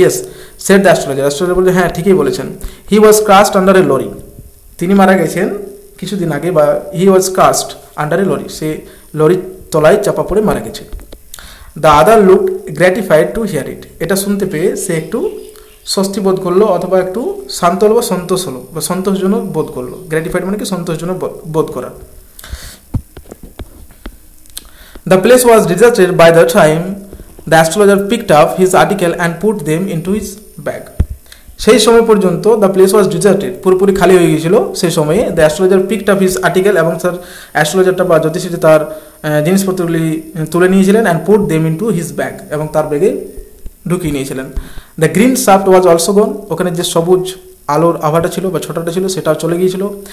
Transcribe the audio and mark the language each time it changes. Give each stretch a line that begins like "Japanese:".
English: yes said the astrologer,
Bangla: astrologer বলছে হ্যাঁ ঠিকই বলেছেন।
English: he was crushed under a lorry,
Bangla: তিনি মারা গেছেন কিছুদিন আগে, বা হি ওয়াজ ক্রাশড আন্ডার এ লরি, সে লরির তলায় চাপা পড়ে মারা গেছে।
English: the other look gratified to hear it,
Bangla: এটা শুনতে পেয়ে সে একটু স্বস্তি বোধ করলো, অথবা একটু শান্ত হলো বা সন্তোষ হলো বা সন্তোষজনক বোধ করলো। গ্র্যাটিফাইড মানে কি সন্তোষজনক বোধ করা।
English: The place was deserted by the time the astrologer picked up his article and put them into his bag.
Bangla: সেই সময় পর্যন্ত
English: the place was deserted,
Bangla: পুরোপুরি খালি হয়ে গিয়েছিল সেই সময়ে।
English: the astrologer picked up his article,
Bangla: এবং স্যার অ্যাস্ট্রোলজারটা বা জ্যোতিষীটি তার জিনিসপত্রগুলি তুলে নিয়েছিলেন।
English: and put them into his bag,
Bangla: এবং তার ব্যাগে ঢুকিয়ে নিয়েছিলেন।
English: the green shaft was also gone,
Bangla: ওখানে যে সবুজ আলোর আভাটা ছিল বা ছোটাটা ছিল সেটাও চলে গিয়েছিল।